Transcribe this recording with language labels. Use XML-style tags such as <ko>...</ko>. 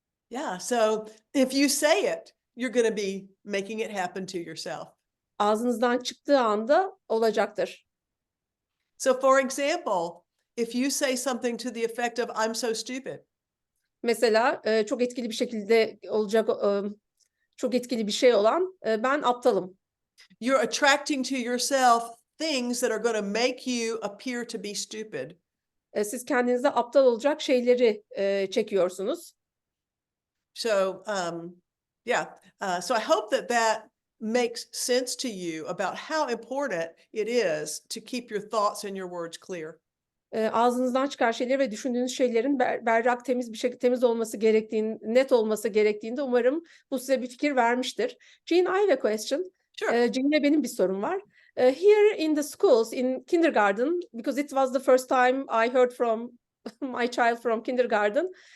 <en>Yeah, so if you say it, you're gonna be making it happen to yourself.</en> <tr>Ağzınızdan çıktığı anda olacaktır.</tr> <en>So for example, if you say something to the effect of "I'm so stupid."</en> <tr>Mesela, çok etkili bir şekilde olacak, çok etkili bir şey olan, ben aptalım.</tr> <en>You're attracting to yourself things that are gonna make you appear to be stupid.</en> <tr>Siz kendinize aptal olacak şeyleri, çekiyorsunuz.</tr> <en>So, yeah, so I hope that makes sense to you about how important it is to keep your thoughts and your words clear.</en> <tr>Ağzınızdan çıkan şeyleri ve düşündüğünüz şeylerin berrak, temiz olması net olması gerektiğinde umarım bu size bir fikir vermiştir.</tr> <en>Jean, I have a question. Sure.</en> <tr>Jean'e benim bir sorum var.</tr> <en>Here in the schools, in kindergarten, because it was the first time I heard from my child from kindergarten.</en>